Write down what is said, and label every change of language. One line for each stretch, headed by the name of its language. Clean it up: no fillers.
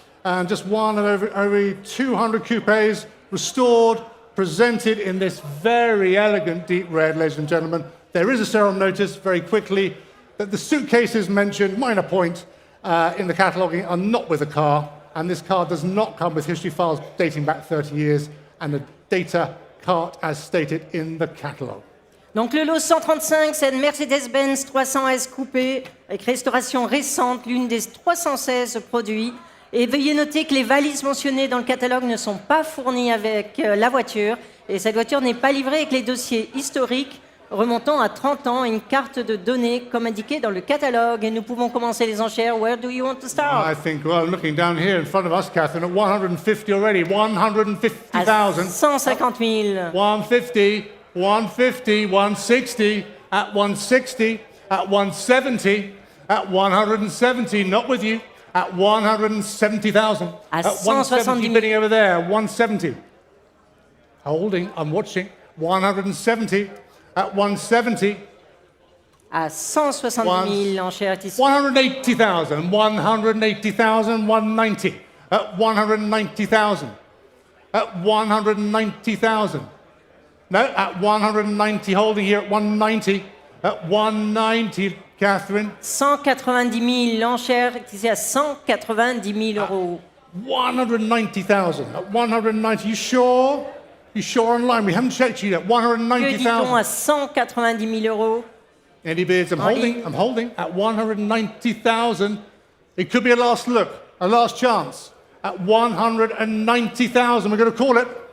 English: And just one of over 200 coupes restored, presented in this very elegant deep red, ladies and gentlemen. There is a serial notice, very quickly, that the suitcases mentioned, minor point, in the cataloguing are not with the car, and this car does not come with history files dating back 30 years, and a data cart as stated in the catalogue.
French: Donc le lot 135, c'est une Mercedes-Benz 300S Coupé avec restauration récente, l'une des 316 produits. Et veuillez noter que les valises mentionnées dans le catalogue ne sont pas fournies avec la voiture. Et cette voiture n'est pas livrée avec les dossiers historiques remontant à 30 ans et une carte de données comme indiqué dans le catalogue. Et nous pouvons commencer les enchères.
English: Where do you want to start? I think, well, looking down here in front of us, Catherine, at 150 already, 150,000.
French: 150 000.
English: 150, 150, 160, at 160, at 170, at 170, not with you, at 170,000.
French: À
English: At 170, bidding over there, 170. Holding, I'm watching, 170, at 170.
French: À 170 000, l'enchère est ici.
English: 180,000, 180,000, 190, at 190,000, at 190,000. No, at 190, holding here at 190, at 190, Catherine.
French: 190 000, l'enchère est ici à 190 000 euros.
English: 190,000, at 190, you sure? You sure online? We haven't checked you yet.
French: Que dit-on
English: 190,000.
French: à 190 000 euros?
English: Any bids? I'm holding at 190,000. It could be a last look, a last chance. At 190,000, we're going to call it.